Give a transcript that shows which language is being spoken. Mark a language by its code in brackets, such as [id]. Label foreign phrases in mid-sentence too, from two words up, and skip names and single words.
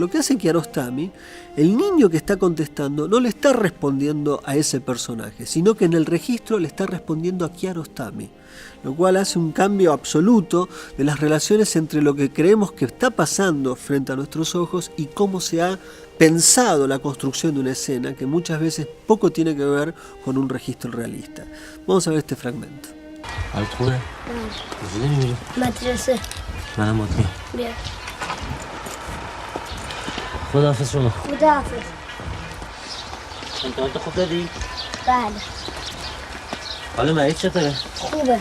[es] Lo que hace Kiarostami, el niño que está contestando no le está respondiendo a ese personaje, sino que en el registro le está respondiendo a Kiarostami, lo cual hace un cambio absoluto de las relaciones entre lo que creemos que está pasando frente a nuestros ojos y cómo se ha pensado la construcción de una escena que muchas veces poco tiene que ver con un registro realista. Vamos a ver este fragmento. [fa] مدرسه منم باید میام. بیا خداحافظ شما. خداحافظ. امتحانات خوب دادی؟ بله حالا مریض چطوره؟ خوبه.